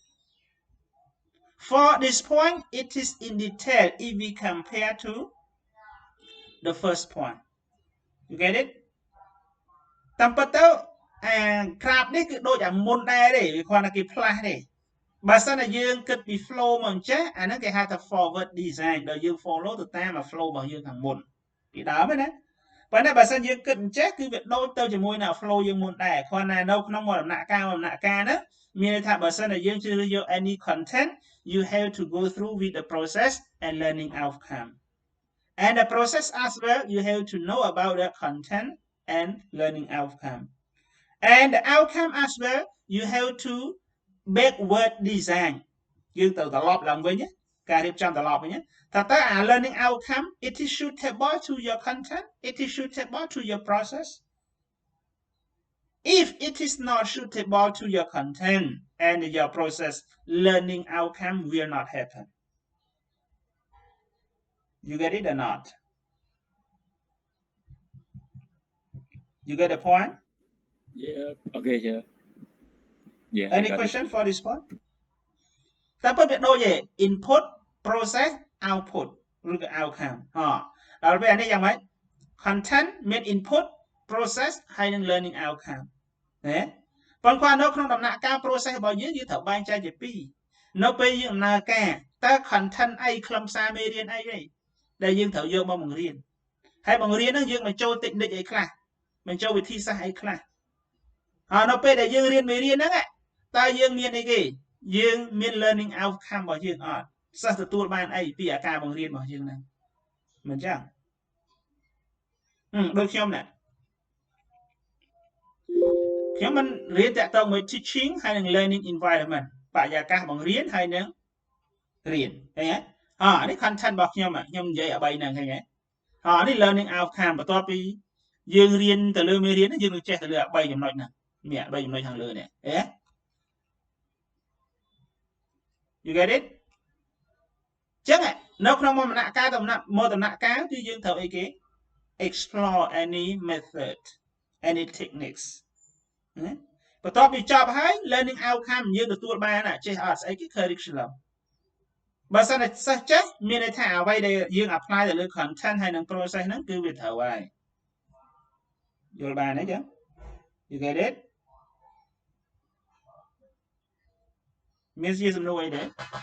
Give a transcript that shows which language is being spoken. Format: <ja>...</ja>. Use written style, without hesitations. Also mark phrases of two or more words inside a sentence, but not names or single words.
<en>for this point it is in detail if we compare to the first point you get it</en> <km>តាមពិតទៅក្រាបនេះគឺដូចអាមុនដែរទេវាគ្រាន់តែគេផ្លាស់ទេបើសិនតែយើងគិតពី flow មកអញ្ចេះអាហ្នឹងគេហៅថា</km> <en>forward design</en> <km>ដែលយើង follow ទៅតាម flow របស់យើងខាងមុនពីដើមណាប៉ុន្តែបើសិនយើងគិតអញ្ចេះគឺវាដូចទៅជាមួយនឹង flow យើងមុនដែរគ្រាន់តែនៅ ក្នុងដំណាក់កាលហ្នឹងមានន័យថាបើសិនតែយើងជ្រើសរើសយក</km> <en>any content you have to go through with the process and learning outcome and the process as well you have to know about the content and learning outcome and the outcome as well you have to backward design</en> <km>យើងទៅត្រឡប់ឡើងវិញការរៀបចំត្រឡប់វិញតើអា</km> <en>learning outcome it is suitable to your content it is suitable to your process if it is not suitable to your content and your process learning outcome will not happen you get it or not you get the point yeah okay yeah any question for this point</en> <km>តែប៉ុន្តែដូចឯ</km> <en>input process output</en> <km>ឬក៏ outcome ដល់ពេលអានេះយ៉ាងម៉េច content មាន input process ហើយនឹង</km> <en>learning outcome</en> <km>ណាប៉ុន្តែនៅក្នុងដំណាក់កាល process របស់យើងត្រូវបែងចែកជាពីរនៅពេលយើងដំណើរការតើ content អីខ្លឹមសារមេរៀនអីទេដែលយើងត្រូវយកមកបង្រៀនហើយបង្រៀនហ្នឹងយើងបញ្ចូល technique អីខ្លះបញ្ចូលវិធីសាស្ត្រអីខ្លះហើយនៅពេលដែលយើងរៀនមេរៀនហ្នឹងតើយើងមានអីគេយើងមាន</km> <en>learning outcome</en> <km>របស់យើងអត់សិស្សទទួលបានអីពីការបង្រៀនរបស់យើងហ្នឹងមិនចឹង ដូចខ្ញុំណាខ្ញុំមិនរៀនតាក់ទងមួយ teaching ហើយនឹង</km> <en>learning environment</en> <km>បរិយាកាសបង្រៀនហើយនឹងរៀនឃើញទេនេះ content របស់ខ្ញុំខ្ញុំនិយាយឲ្យ3ហ្នឹងឃើញទេនេះ</km> <en>learning outcome</en> <km>បន្ទាប់ពីយើងរៀនទៅលើមេរៀនយើងនឹងចេះទៅលើ3ចំណុចហ្នឹងមាន3ចំណុចខាងលើនេះ</km> <en>You get it</en> <km>ចឹងនៅក្នុងមន្តការគឺយើងត្រូវអីគេ</km> <en>explore any method any techniques</en> <km>បន្ទាប់ពីចប់ហើយ</km> <en>learning outcome</en> <km>យើងទទួលបានចេះអត់ស្អីគេ curriculum បើសិនតែសិស្សចេះមានន័យថាអ្វីដែលយើង apply ទៅលើ content ហើយនឹង process ហ្នឹងគឺវាត្រូវហើយយល់បានទេចឹង</km> <en>You get it</en> <km>មានជាសំណួរអីទេ</km>